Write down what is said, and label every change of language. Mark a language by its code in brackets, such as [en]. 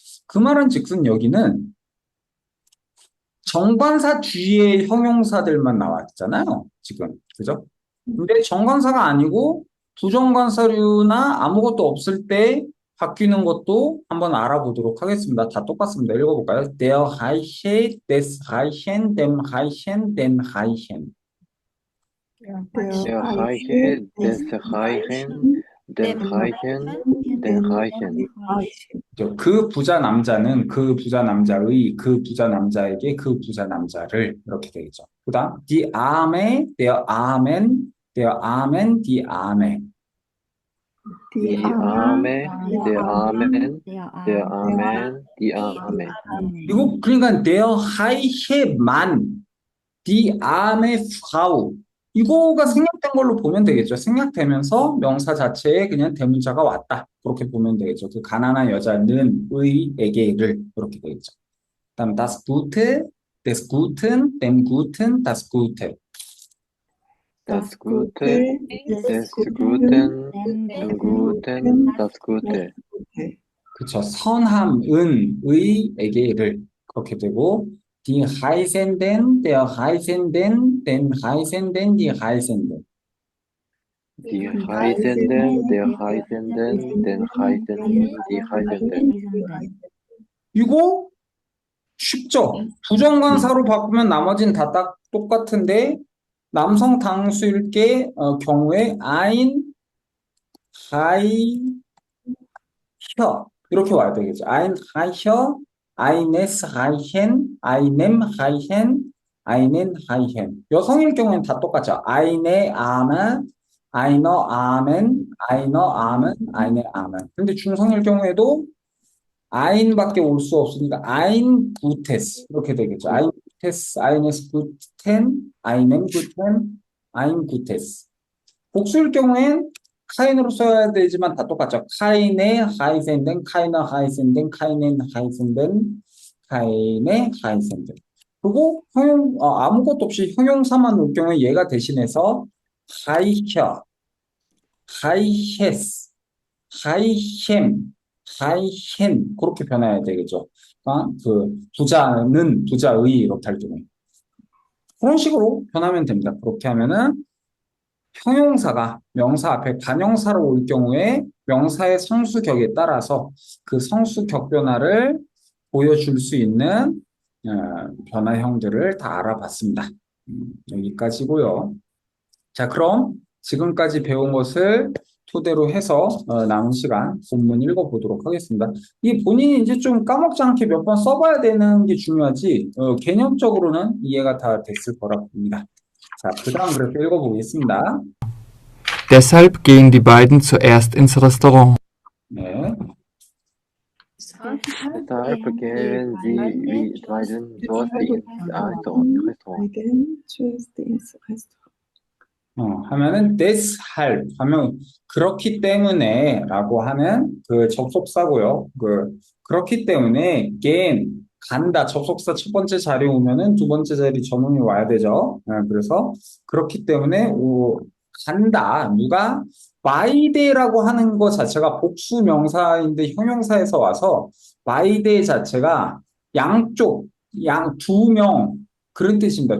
[ko] 그 말은 즉슨 여기는 정관사 뒤에 형용사들만 나와 있잖아요. 지금. 그죠? 근데 정관사가 아니고 부정관사류나 아무것도 없을 때 바뀌는 것도 한번 알아보도록 하겠습니다. 다 똑같습니다. 읽어볼까요? [de] Der Reiche, des Reichen, dem Reichen, den Reichen. Der Reiche, des Reichen, den Reichen, den Reichen. [ko] 그 부자 남자는 그 부자 남자의 그 부자 남자에게 그 부자 남자를 이렇게 되겠죠. 그다음 [de] die Arme, der Armen, der Armen, die Arme. Die Arme, der Armen, der Armen, die Arme. [ko] 이거 그러니까 [de] der reiche Mann, die arme Frau. [ko] 이거가 생략된 걸로 보면 되겠죠. 생략되면서 명사 자체에 그냥 대문자가 왔다. 그렇게 보면 되겠죠. 그 가난한 여자는 의에게를 그렇게 되겠죠. 그다음 [de] das Gute, des Guten, dem Guten, das Gute. Das Gute, des Guten, dem Guten, das Gute. [ko] 그쵸. 선함은 의에게를 그렇게 되고 [de] die Reisenden, der Reisenden, den Reisenden, die Reisenden. Die Reisenden, der Reisenden, den Reisenden, die Reisenden. [ko] 이거 쉽죠? 부정관사로 바꾸면 나머지는 다 딱 똑같은데 남성 단수일 경우에 [de] ein, Reicher [ko] 이렇게 와야 되겠죠. [de] ein Reicher, eines Reichen, einem Reichen, einen Reichen. [ko] 여성일 경우에는 다 똑같죠. [de] eine Arme, einer Armen, einer Armen, eine Armen. [ko] 근데 중성일 경우에도 ein밖에 올 수 없으니까 [de] ein Gutes [ko] 이렇게 되겠죠. [de] ein Gutes, eines Guten, einem Guten, ein Gutes. [ko] 복수일 경우엔 카인으로 써야 되지만 다 똑같죠. [de] keine Reisenden, keine Reisenden, keinen Reisenden, keine Reisenden. [ko] 그리고 아무것도 없이 형용사만 올 경우에 얘가 대신해서 [de] reicher, reiches, reichem, reichen [ko] 그렇게 변해야 되겠죠. 그 부자는 부자의 이렇게 할 경우에 그런 식으로 변하면 됩니다. 그렇게 하면은 형용사가 명사 앞에 관형사로 올 경우에 명사의 성수격에 따라서 그 성수격 변화를 보여줄 수 있는 변화형들을 다 알아봤습니다. 여기까지고요. 자, 그럼 지금까지 배운 것을 토대로 해서 남은 시간 본문 읽어보도록 하겠습니다. 이 본인이 이제 좀 까먹지 않게 몇 번 써봐야 되는 게 중요하지 개념적으로는 이해가 다 됐을 거라 봅니다. 자, 그 다음 그래서 읽어보겠습니다. [de] Deshalb gehen die beiden zuerst ins Restaurant. [ko] 네. [de] Deshalb gehen sie wie beiden zuerst ins Restaurant. [ko] 하면은 deshalb 하면 그렇기 때문에 라고 하는 그 접속사고요. 그렇기 때문에 gehen 간다 접속사 첫 번째 자리 오면은 두 번째 자리 전원이 와야 되죠. 그래서 그렇기 때문에 간다 누가 by the라고 하는 것 자체가 복수 명사인데 형용사에서 와서 by the 자체가 양쪽 두 명 그런 뜻입니다.